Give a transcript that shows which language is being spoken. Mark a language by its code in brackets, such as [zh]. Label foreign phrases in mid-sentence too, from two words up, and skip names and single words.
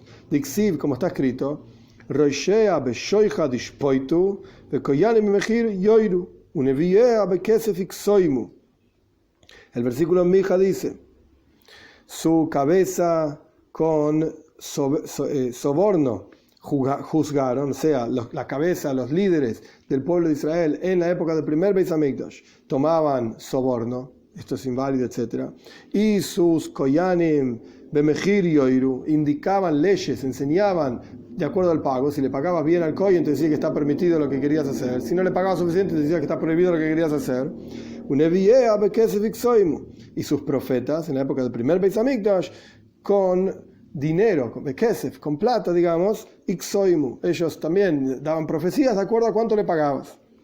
[es] Dixiv, como está escrito, el versículo en Mija dice: su cabeza con soborno juzgaron, o sea, la cabeza, los líderes del pueblo de Israel en la época del primer [he] בית המקדש [es] tomaban soborno, esto es inválido, etc. Y sus [he] כהניה במחיר יורו [es] indicaban leyes, enseñaban de acuerdo al pago. Si le pagabas bien al kohen, te decía que está permitido lo que querías hacer. Si no le pagabas suficiente, te decía que está prohibido lo que querías hacer. Y sus profetas en la época del primer [he] בית המקדש, [es] con dinero, con plata, digamos, ellos también daban profecías de acuerdo a cuánto le pagabas.